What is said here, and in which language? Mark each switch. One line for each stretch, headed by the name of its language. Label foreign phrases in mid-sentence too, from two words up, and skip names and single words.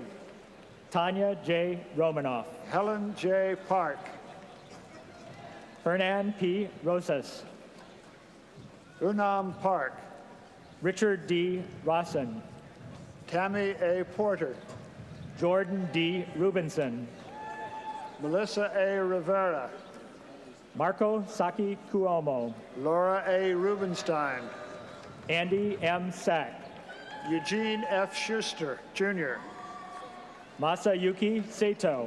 English: Tanya J. Romanoff, Helen J. Park, Hernan P. Rosas, Unam Park, Richard D. Rawson, Tammy A. Porter, Jordan D. Rubinson, Melissa A. Rivera, Marco Saki Cuomo, Laura A. Rubenstein, Andy M. Sack, Eugene F. Schuster, Jr., Masayuki Sato,